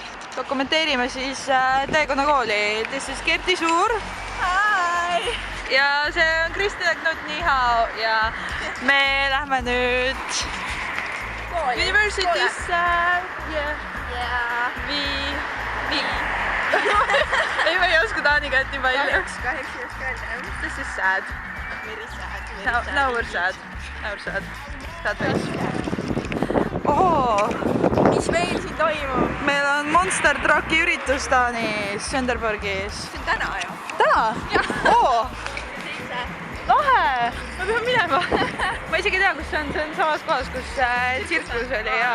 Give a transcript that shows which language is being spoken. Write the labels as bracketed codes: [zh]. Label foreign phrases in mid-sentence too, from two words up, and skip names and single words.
[et] Dokumenteerime siis Teekonna kooli. [en] This is Kerti Suur. Hi! [et] Ja see on Kristina Knut Nihao ja me lähme nüüd university'sse. Ei, me ei oska Taani kätt nii palju. Kahjuks ei oska öelda. [en] This is sad. Very sad. Now we're sad. Now we're sad. Sad face. Oh! [et] Mis meil siin toimub? Meil on Monster Trucki üritus Taanis, Sönderborgis. See on täna ju. Täna? Jah. Oo! Lahe! Ma pean minema. Ma isegi ei tea, kus see on samas kohas, kus tsirkus oli ja...